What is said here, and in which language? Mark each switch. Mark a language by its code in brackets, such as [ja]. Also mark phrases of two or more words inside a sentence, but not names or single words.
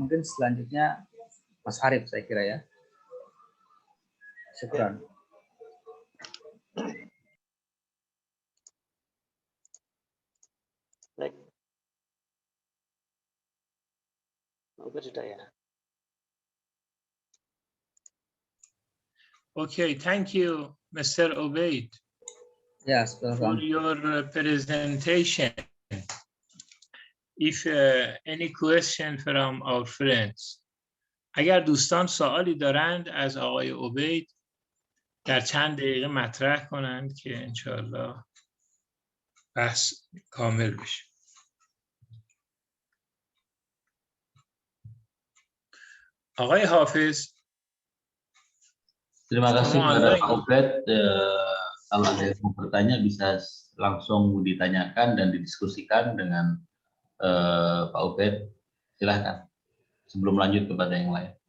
[id] Mungkin selanjutnya Mas Arif, saya kira, ya. Syukran. Baik. Oke, sudah, ya. [en] Okay, thank you, Mr. Obaid, Yes, for your presentation. If any question from our friends, [fa] اگر دوستان سوالی دارند از آقای عبید در چند دقیقه مطرح کنند که انشاءالله بحث کامل بشه. آقای حافظ، [id] Terima kasih kepada Pak Ubed. Kalau ada yang mau bertanya bisa langsung ditanyakan dan didiskusikan dengan Pak Ubed. Silahkan sebelum lanjut kepada yang lain.